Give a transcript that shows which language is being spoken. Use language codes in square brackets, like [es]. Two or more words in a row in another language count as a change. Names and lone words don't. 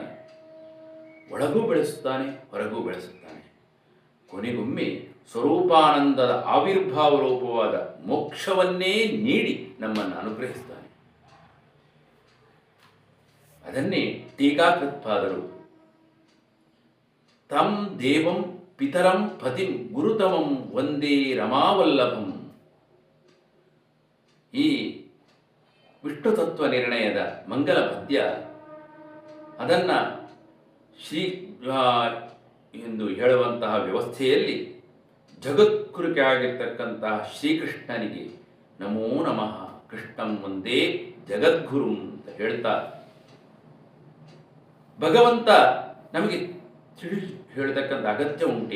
[kn] ಒಳಗೂ ಬೆಳೆಸುತ್ತಾನೆ, ಹೊರಗೂ ಬೆಳೆಸುತ್ತಾನೆ. ಕೊನೆಗೊಮ್ಮೆ ಸ್ವರೂಪಾನಂದದ ಆವಿರ್ಭಾವ ರೂಪವಾದ ಮೋಕ್ಷವನ್ನೇ ನೀಡಿ ನಮ್ಮನ್ನು ಅನುಗ್ರಹಿಸ್ತಾನೆ. ಅದನ್ನೇ ಟೀಕಾಕೃತ್ಪಾದರು [sa] ತಂ ದೇವಂ ಪಿತರಂ ಪತಿಂ ಗುರುತಮಂ ವಂದೇ ರಮಾವಲ್ಲಭಂ. [kn] ಈ ವಿಷ್ಣು ತತ್ವ ನಿರ್ಣಯದ ಮಂಗಲ ಪದ್ಯ ಅದನ್ನು ಶ್ರೀ ಎಂದು ಹೇಳುವಂತಹ ವ್ಯವಸ್ಥೆಯಲ್ಲಿ ಜಗದ್ಗುರುಕೆ ಆಗಿರ್ತಕ್ಕಂತಹ ಶ್ರೀಕೃಷ್ಣನಿಗೆ [sa] ನಮೋ ನಮಃ ಕೃಷ್ಣಂ ವಂದೇ ಜಗದ್ಗುರು [kn] ಅಂತ ಹೇಳ್ತಾ, ಭಗವಂತ ನಮಗೆ ಹೇಳತಕ್ಕಂಥ ಅಗತ್ಯ ಉಂಟೆ?